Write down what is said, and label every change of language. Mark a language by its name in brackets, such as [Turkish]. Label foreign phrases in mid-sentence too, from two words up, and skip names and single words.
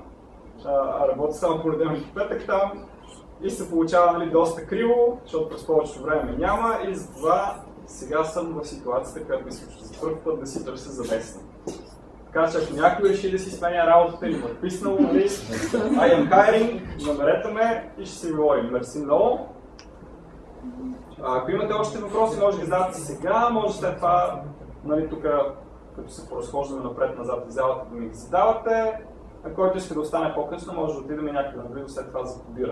[Bulgarian] Работя само понеделник и петък там и се получава, нали, доста криво, защото през повечето време няма и затова сега съм в ситуацията, която ми случва за първ път да си търся заместник. Така че ако някой реши да си сменя работата или ме писнало, нали, [English] I am hiring, [Bulgarian] намерете ме и ще си говорим. Мерси много. Ако имате още въпроси, може да ги задавате сега, може след това, нали, тук, като се поразхождаме напред-назад в залата, да ми ги задавате. А който иска да остане по-късно, може да отидем и някъде наблизо след това за кодира.